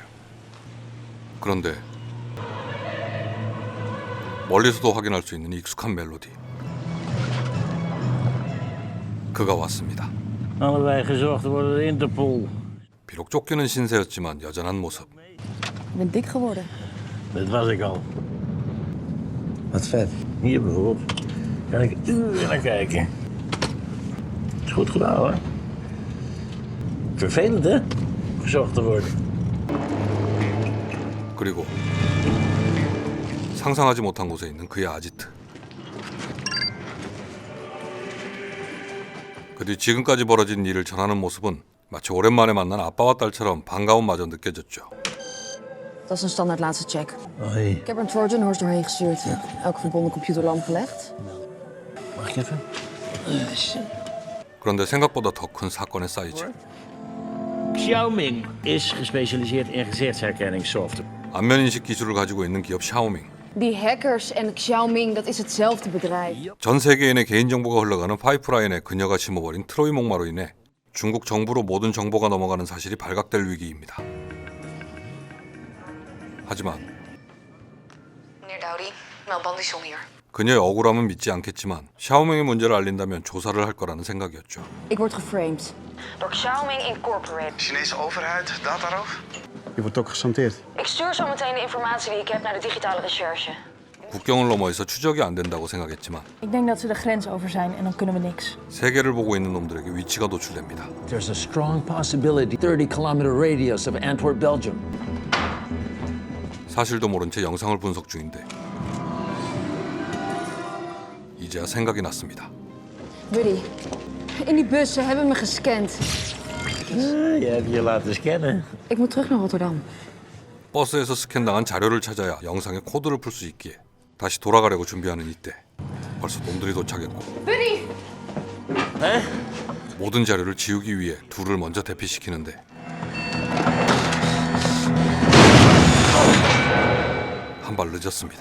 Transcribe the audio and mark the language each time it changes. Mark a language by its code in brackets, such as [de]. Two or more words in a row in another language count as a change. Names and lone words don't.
[ko] 그런데 멀리서도 확인할 수 있는 익숙한 멜로디. 그가 왔습니다. [nl] Allebei gezocht worden door Interpol. [ko] 비록 쫓기는 신세였지만 여전한 모습. [nl] Ik ben dik geworden. Dat was ik al. Wat vet. Hier bijvoorbeeld. Kan ik uren naar kijken. Is goed gedaan hoor. Vervelend hè? Gezocht te worden. [ko] 그리고 상상하지 못한 곳에 있는 그의 아지트. 그 뒤 지금까지 벌어진 일을 전하는 모습은 마치 오랜만에 만난 아빠와 딸처럼 반가움마저 느껴졌죠. [nl] Dat is een standaard laatste check. Hoi. Ik heb er een [en] Trojan horse [nl] doorheen gestuurd. Elke verbonden computer lam gelegd. Mag ik even? [ko] 그런데 생각보다 더 큰 사건의 사이즈. [nl] Xiaoming is gespecialiseerd in gezichtsherkenningssoftware. [ko] 안면인식 기술을 가지고 있는 기업 샤오밍. [nl] Die hackers en Xiaoming, dat is hetzelfde bedrijf. [ko] 전 세계인의 개인정보가 흘러가는 파이프라인에 그녀가 심어버린 트로이 목마로 인해 중국 정부로 모든 정보가 넘어가는 사실이 발각될 위기입니다. 하지만 [nl] Meneer Dowdy, Mel Bandison hier. [ko] 그녀의 억울함은 믿지 않겠지만 샤오밍의 문제를 알린다면 조사를 할 거라는 생각이었죠. [nl] Ik word geframed. Door Xiaoming Incorporated. Chinese overheid, dataroof? Je wordt ook gesanteerd. Ik stuur zo meteen de informatie die ik heb naar de digitale recherche. [ko] 국경을 넘어서 추적이 안 된다고 생각했지만 [nl] Ik denk dat ze de grens over zijn en dan kunnen we niks. [ko] 세계를 보고 있는 놈들에게 위치가 노출됩니다. [en] There's a strong possibility 30-kilometer radius of Antwerp, Belgium. [ko] 사실도 모른 채 영상을 분석 중인데 이제야 생각이 났습니다. [nl] Buddy, in die bus, ze hebben me gescand. Je hebt je laten scannen. Ik moet terug naar Rotterdam. [ko] 버스에서 스캔당한 자료를 찾아야 영상의 코드를 풀 수 있기에 다시 돌아가려고 준비하는 이때 벌써 놈들이 도착했고 모든 자료를 지우기 위해 둘을 먼저 대피시키는데 한 발 늦었습니다.